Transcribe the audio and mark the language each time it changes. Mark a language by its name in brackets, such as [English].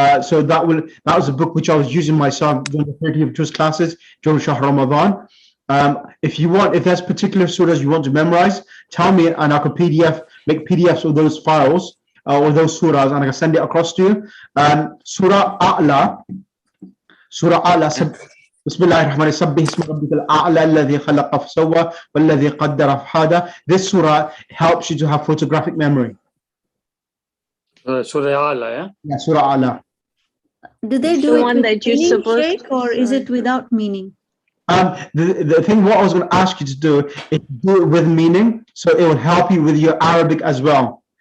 [English] So that was a book which I was using myself during the 30 of Juz classes during Shahr Ramadan. If there's particular surahs you want to memorize, tell me and I can make PDFs of those files or those surahs, and I can send it across to you. Surah A'la. [Arabic] بسم الله الرحمن الرحيم سبح اسم ربك الأعلى الذي خلق فسوى والذي قدر فهدى. [English] This surah helps you to have photographic memory. Surah Ala, yeah? Yeah, Surah Ala. Do they do it with meaning, Sheikh, or is it without meaning? The thing what I was going to ask you to do is do it with meaning, so it will help you with your Arabic as well.